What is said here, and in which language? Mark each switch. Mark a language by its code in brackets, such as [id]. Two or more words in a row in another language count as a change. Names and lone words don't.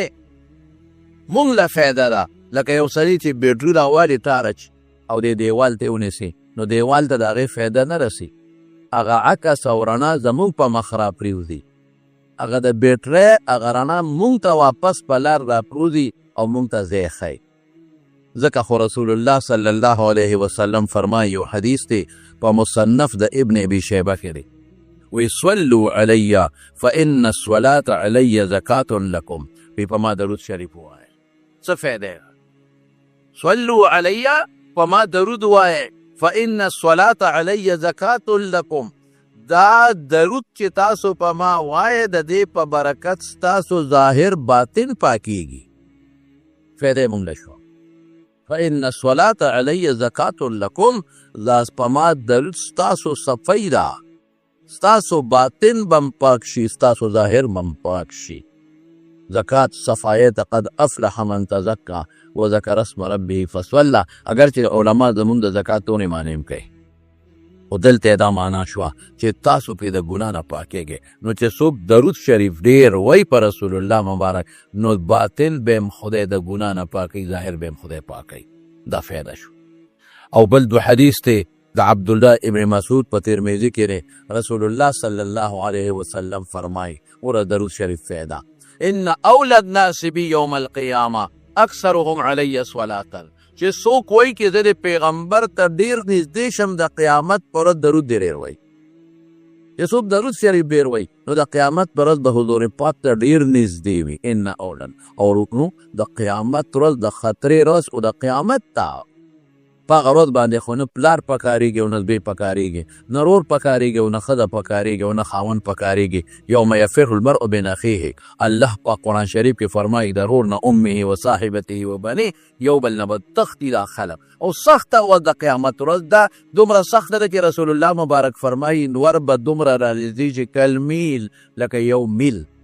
[ps] مونږ له فایده ده لکه یو سړي چې بیټري راوالي تارچ او دې دیوال ته ونیسي نو دیوال ته د هغې فایده نه رسي، هغه عکس او رڼا زموږ په مخ را پرېوځي، هغه د بیټرۍ هغه رڼا مونږ ته واپس په لار را پروځي او مونږ ته ځای ښیي. ځکه خو رسول الله [ar] صلی الله علیه وسلم [ps] فرمایي، یو حدیث دی په مصنف د ابن ابي شیبه کې دی، وی [ar] صلوا علی فإن الصلاة علی زکات لکم. [ps] وی په ما درود شریف ووایئ. څه فایده؟ [ar] صلوا علی [ps] په ما درود ووایئ [ar] فإن الصلاة علی زکات لکم. [ps] دا درود چې تاسو په ما وایئ د دې په برکت ستاسو ظاهر باطن پاکیږي. فایده مونږ له شو. [ar] فإن الصلاة علی زکات لکم، [ps] دا په ما درود ستاسو صفی ده، ستاسو باطن بم پاک شي، ستاسو ظاهر بم پاک شي. زکات صفایه ته [ar] قد افلح من تزکا وذکر اسم ربه فصلى. [ps] اگر چې علما زمونږ د زکات دونې معنی هم کوي، خو دلته دا معنا شوه چې تاسو پرې د ګناه نه پاکېږئ. نو چې څوک درود شریف ډېر وایي په رسول الله مبارک، نو باطن به هم خدای د ګناه نه پاکوي، ظاهر به هم خدای پاکوي. دا فایده شو. او بل دو حدیث ته د عبدالله ابن مسعود په ترمذي کې دی، رسول الله [ar] صلی الله علیه وسلم [ps] فرمایي، وره درود شریف فایده، [ar] ان اولى الناس بي يوم القیامه اکثرهم علی صلاة. [ps] چې څوک وایي چې زه د پیغمبر ته ډېر نږدې شم د قیامت پر ورځ درود ډېر وایي، چې څوک درود شریف ډېر وایي نو د قیامت پر ورځ به حضور پاک ته ډېر نږدې وي. ان اولن او نو د قیامت ورځ د خطرې ورځ او د قیامت ته په هغه ورځ باندې خو نه پلار پکارېږي او نه زوی پکارېږي، نه رور پکارېږي او نه ښځه پکارېږي او نه خاوند پکارېږي. [ar] یوم یفر المرء من اخیه. [ps] الله پاک قرآن شریف کې فرمایي د رور نه [ar] امه و صاحبته و بنی، [ps] یو بل نه به تښتي دا خلک. او سخته ورځ د قیامت ورځ ده، دومره سخته ده چې رسول الله مبارک فرمایي ور به دومره رانږدې چې کالمیل، لکه یو میل.